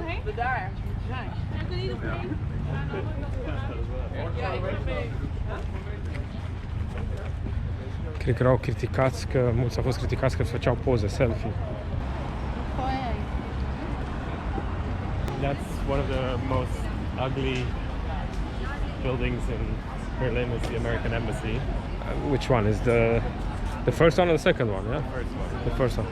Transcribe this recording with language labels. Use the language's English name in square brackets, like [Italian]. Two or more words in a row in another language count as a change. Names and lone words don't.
[Dutch] we daar moeten zijn. Ja, kun je nog mee? Ja, ik ben mee. [Romanian] Cred că erau criticați, că mulți au fost criticați că făceau poze, selfie. [English] That's one of the most ugly buildings in Berlin is the American Embassy. Which one is the first one or the second one? Yeah, The first one. the first one.